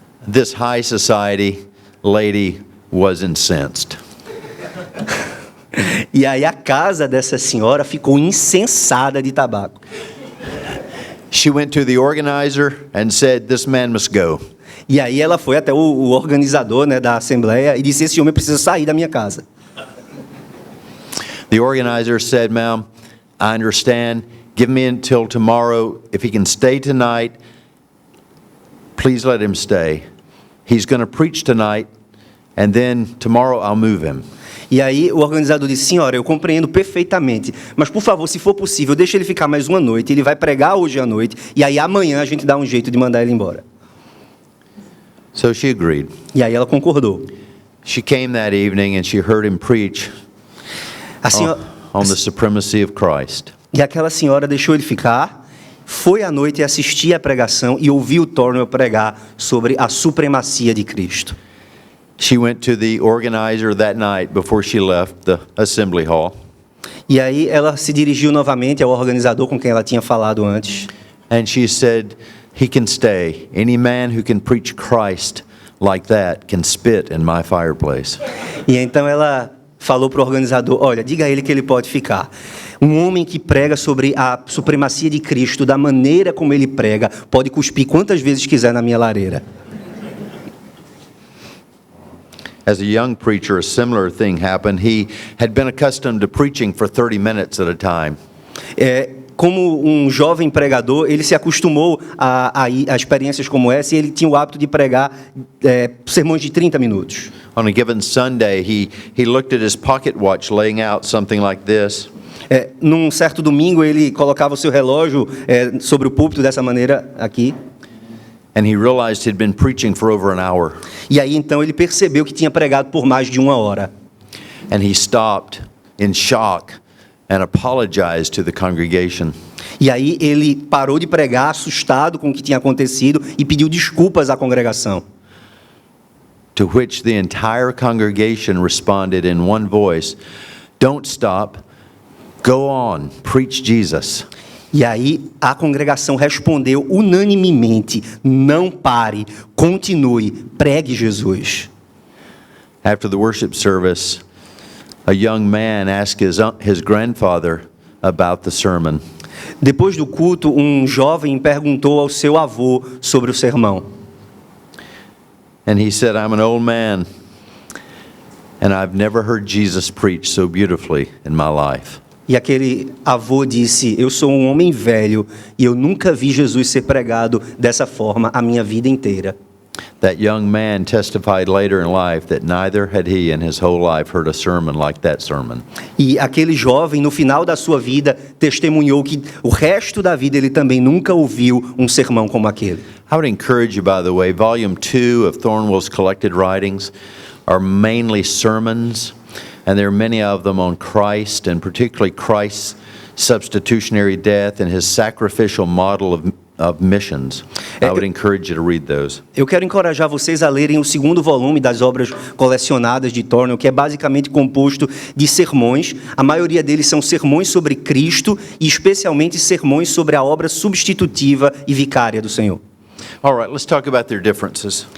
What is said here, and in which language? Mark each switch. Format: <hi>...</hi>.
<en>This high society lady was incensed.</en> <pt>E aí a casa dessa senhora ficou incensada de tabaco.</pt> <en>She went to the organizer and said, "This man must go."</en> <pt>E aí ela foi até o organizador, né, da assembleia e disse: esse homem precisa sair da minha casa.</pt> <en>The organizer said, "Ma'am, I understand. Give me until tomorrow. If he can stay tonight, please let him stay. He's going to preach tonight, and then tomorrow I'll move him."</en> <pt>E aí o organizador disse: senhora, eu compreendo perfeitamente, mas por favor, se for possível, deixe ele ficar mais uma noite. Ele vai pregar hoje à noite, e aí amanhã a gente dá um jeito de mandar ele embora.</pt> <en>So she agreed.</en> <pt>E aí ela concordou.</pt> <en>She came that evening and she heard him preach on the supremacy of Christ.</en> <pt>E aquela senhora deixou ele ficar, foi à noite assistir a pregação e ouviu Thornwell pregar sobre a supremacia de Cristo.</pt> <en>She went to the organizer that night before she left the assembly hall.</en> <pt>E aí ela se dirigiu novamente ao organizador com quem ela tinha falado antes.</pt> <en>And she said, "He can stay. Any man who can preach Christ like that can spit in my fireplace."</en> <pt>E então ela falou para o organizador: olha, diga a ele que ele pode ficar. Um homem que prega sobre a supremacia de Cristo da maneira como ele prega, pode cuspir quantas vezes quiser na minha lareira.</pt> <en>As a young preacher, a similar thing happened. He had been accustomed to preaching for 30 minutes at a time.</en> <pt>Como um jovem pregador, ele se acostumou a experiências como essa e ele tinha o hábito de pregar sermões de 30 minutos.</pt> <en>On a given Sunday, he looked at his pocket watch laying out something like this.</en> <pt>Num certo domingo, ele colocava o seu relógio sobre o púlpito dessa maneira aqui.</pt> <en>And he realized he'd been preaching for over an hour.</en> <pt>E aí então ele percebeu que tinha pregado por mais de 1 hora.</pt> <en>And he stopped in shock and apologized to the congregation.</en> <pt>E aí ele parou de pregar, assustado com o que tinha acontecido, e pediu desculpas à congregação.</pt> <en>To which the entire congregation responded in one voice, "Don't stop, go on, preach Jesus."</en> <pt>E aí a congregação respondeu unanimemente: não pare, continue, pregue Jesus.</pt> <en>After the worship service, a young man asked his grandfather about the sermon.</en> <pt>Depois do culto, um jovem perguntou ao seu avô sobre o sermão.</pt> <en>And he said, "I'm an old man, and I've never heard Jesus preach so beautifully in my life."</en> <pt>E aquele avô disse: eu sou um homem velho e eu nunca vi Jesus ser pregado dessa forma a minha vida inteira.</pt> <en>That young man testified later in life that neither had he in his whole life heard a sermon like that sermon.</en> <pt>E aquele jovem, no final da sua vida, testemunhou que o resto da vida ele também nunca ouviu um sermão como aquele.</pt> <en>I would encourage you, by the way, Volume 2 of Thornwell's collected writings are mainly sermons, and there are many of them on Christ, and particularly Christ's substitutionary death and his sacrificial model of missions. I would encourage you to read those.</en> <pt>Eu quero encorajar vocês a lerem o segundo volume das obras colecionadas de Thornwell, que é basicamente composto de sermões. A maioria deles são sermões sobre Cristo e especialmente sermões sobre a obra substitutiva e vicária do Senhor.</pt> <en>All right, let's talk about their differences.</en>